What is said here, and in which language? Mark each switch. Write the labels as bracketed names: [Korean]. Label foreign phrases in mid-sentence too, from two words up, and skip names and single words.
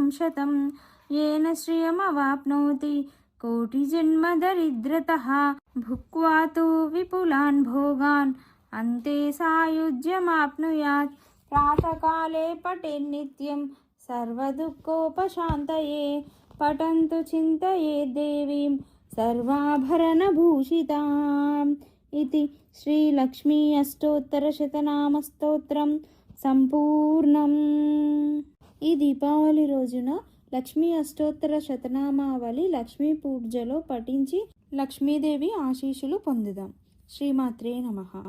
[Sanskrit] शतं येन श्रियमवाप्नोति कोटिजन्मदरिद्रतः भुक्त्वा तु विपुलान् भोगान् अन्ते सायुज्यमाप्नुयात् प्रातःकाले पठेन्नित्यं सर्वदुःखोपशान्तये पठन्तु चिन्तयेत् देवीं सर्वाभरणभूषिताम् इति श्रीलक्ष्मी अष्टोत्तरशतनामस्तोत्रं సంపూర్ణం. [Telugu] ఈ దీపావళి రోజున లక్ష్మీ అష్టోత్తర శతనామావళి లక్ష్మీ పూజలో పఠించి లక్ష్మీదేవి ఆశీస్సులు పొందుదాం. [Sanskrit] శ్రీమాత్రే నమః.